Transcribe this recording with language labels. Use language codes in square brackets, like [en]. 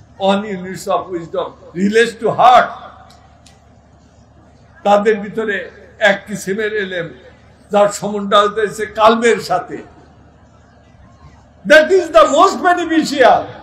[en] One units of wisdom relates to heart. [bn] তাদের ভিতরে এক কিসিমের এলেম যার সম্বন্ধ হচ্ছে কালবের সাথে। [en] That is the most beneficial.